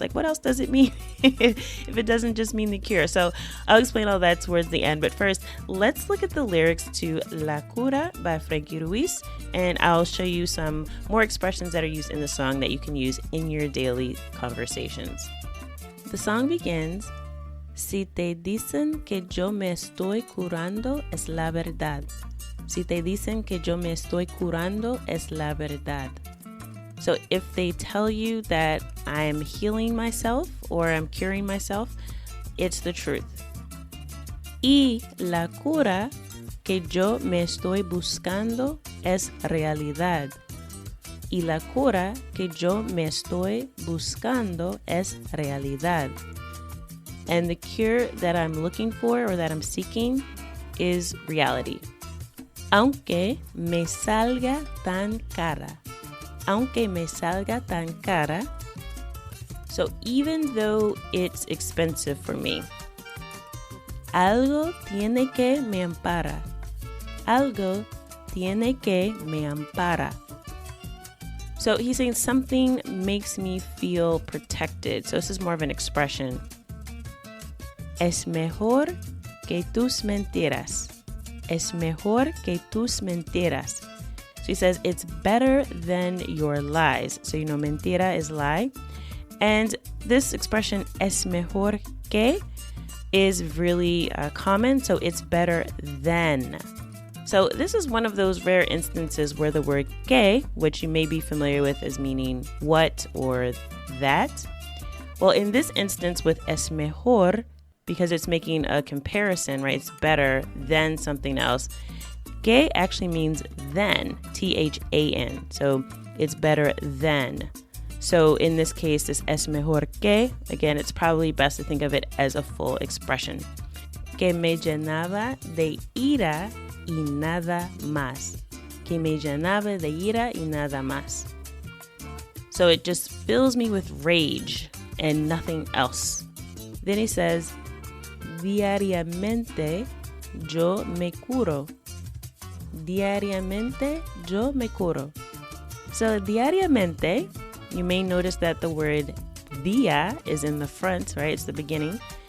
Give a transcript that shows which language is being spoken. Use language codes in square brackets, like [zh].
[en] Like, what else does it mean if it doesn't just mean the cure? So I'll explain all that towards the end. But first, let's look at the lyrics to La Cura by Frankie Ruiz, and I'll show you some more expressions that are used in the song that you can use in your daily conversations. The song begins, [es] Si te dicen que yo me estoy curando, es la verdad. Si te dicen que yo me estoy curando, es la verdad. [en] So if they tell you that I'm healing myself or I'm curing myself, it's the truth. [es] Y la cura que yo me estoy buscando es realidad. Y la cura que yo me estoy buscando es realidad. [en] And the cure that I'm looking for or that I'm seeking is reality. [es] Aunque me salga tan cara. Aunque me salga tan cara. [en] So even though it's expensive for me. [es] Algo tiene que me ampara. Algo tiene que me ampara. [en] So he's saying something makes me feel protected. So this is more of an expression. [es] Es mejor que tus mentiras. Es mejor que tus mentiras. [en] So he says it's better than your lies. So you know mentira is lie. And this expression es mejor que is really common. So it's better than. So this is one of those rare instances where the word que, which you may be familiar with as meaning what or that. Well, in this instance with es mejor, because it's making a comparison, right? It's better than something else. Que actually means than, T-H-A-N. So it's better than. So in this case, this es mejor que, again, it's probably best to think of it as a full expression. [es] Que me llenaba de ira y nada más. Que me llenaba de ira y nada más. [en] So it just fills me with rage and nothing else. Then he says, [es] diariamente yo me curo. Diariamente yo me curo. [en] So diariamente, you may notice that the word dia is in the front, right? It's the beginning.